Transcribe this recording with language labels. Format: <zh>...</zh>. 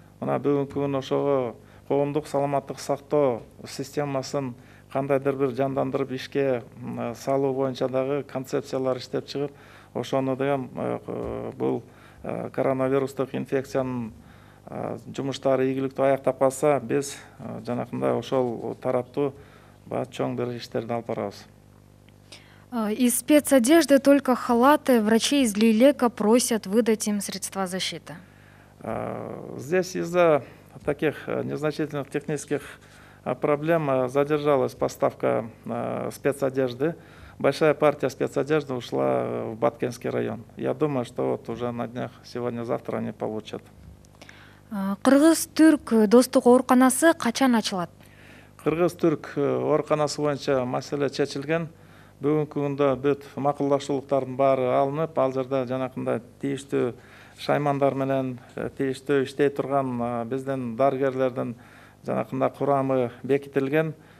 <ky>Мына бүгүнкү күнү ошого коомдук саламаттык сактоо системасын кандайдыр бир жандандырып ишке салуу боюнча дагы концепциялар иштеп чыгып, ошону деген бул коронавирустук инфекциянын жумуштары ийгиликтүү аяктап калса, биз жанакындай ошол тараптуу чоң бир иштерди алып барабыз.</ky> <ru>Из спецодежды только халаты. Врачи из Лилека просят выдать им средства защиты. Здесь из-за таких незначительных технических проблем задержалась поставка спецодежды. Большая партия спецодежды ушла в Баткенский район. Я думаю, что вот уже на днях, сегодня-завтра они получат.</ru> <ky>Кыргыз-түрк достук ооруканасы качан ачылат? Кыргыз-түрк ооруканасы боюнча маселе чечилген. Бүгүнкү күндө бүт макулдашуулуктардын баары алынып, ал жерде жанакындай тийиштүү шаймандар менен тийиштүү иштей турган биздин дарыгерлердин жанакындай курамы бекитилген.</ky>